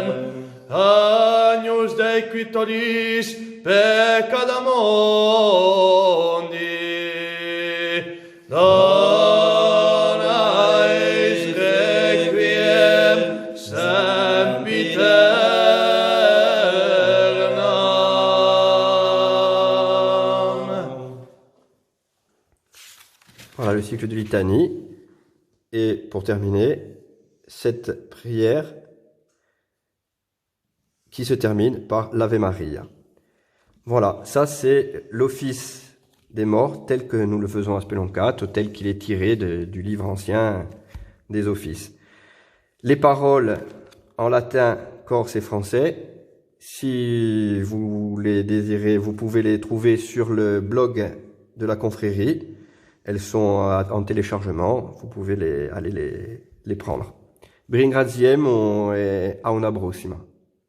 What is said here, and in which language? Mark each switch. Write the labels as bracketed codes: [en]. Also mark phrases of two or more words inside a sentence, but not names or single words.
[la] Agnus Dei qui tollis peccata mondi. Dona eis requiem sempiternam. [fr] Voilà le cycle de litanie. Et pour terminer, cette prière qui se termine par l'Ave Maria. Voilà, ça c'est l'office des morts tel que nous le faisons à Speloncato, tel qu'il est tiré du livre ancien des offices. Les paroles en latin, corse et français, si vous les désirez, vous pouvez les trouver sur le blog de la confrérie. Elles sont en téléchargement, vous pouvez aller les prendre. [co] Vi ringraziem e a una prossima.